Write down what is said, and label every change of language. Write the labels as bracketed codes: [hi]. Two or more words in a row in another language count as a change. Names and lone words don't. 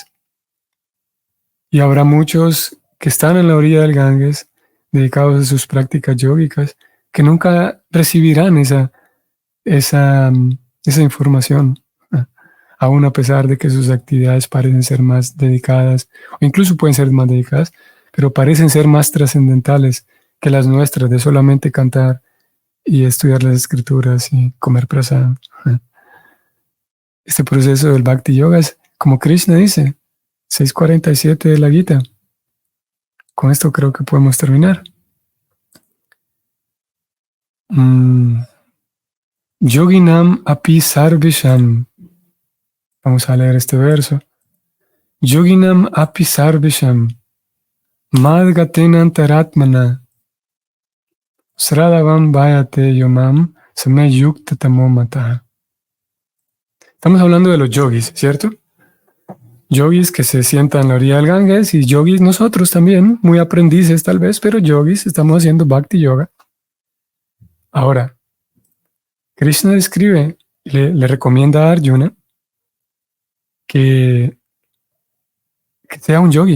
[es] Y habrá muchos que están en la orilla del Ganges, dedicados a sus prácticas yógicas, que nunca recibirán esa información, aún a pesar de que sus actividades parecen ser más dedicadas, o incluso pueden ser más dedicadas, pero parecen ser más trascendentales que las nuestras de solamente cantar y estudiar las escrituras y comer prasad. Este proceso del Bhakti Yoga es, como Krishna dice, 647 de la Gita. Con esto creo que podemos terminar. [sa] योगिनाम् अपि सर्वेषाम्. [es] Vamos a leer este verso. [sa] योगिनाम् अपि सर्वेषाम्. मद्गतेन अन्तरात्मना। श्रद्धावान् भजते यो मां संयुक्त तमोमतः. [es] Estamos hablando de los yogis, ¿cierto? Yogis que se sientan en la orilla del Ganges y yogis nosotros también, muy aprendices tal vez, pero yogis, estamos haciendo Bhakti Yoga. Ahora, Krishna describe, le recomienda a Arjuna que sea un yogi.